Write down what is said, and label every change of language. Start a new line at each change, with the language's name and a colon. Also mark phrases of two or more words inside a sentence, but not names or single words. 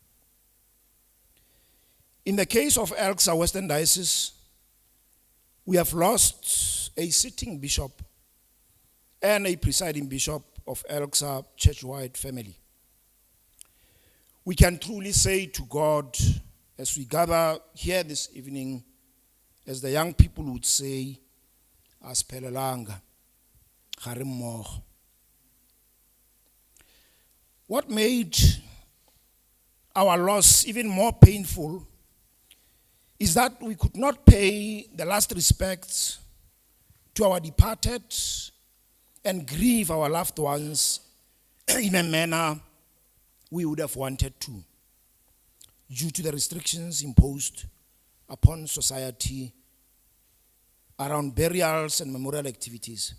English: In the case of Elksa Western Diocese, we have lost a sitting bishop and a presiding bishop of Elksa church-wide family. We can truly say to God, as we gather here this evening, as the young people would say,
Tswana: "Asphelelanga, ga re mmogo."
English: What made our loss even more painful is that we could not pay the last respects to our departed and grieve our loved ones in a manner we would have wanted to, due to the restrictions imposed upon society around burials and memorial activities.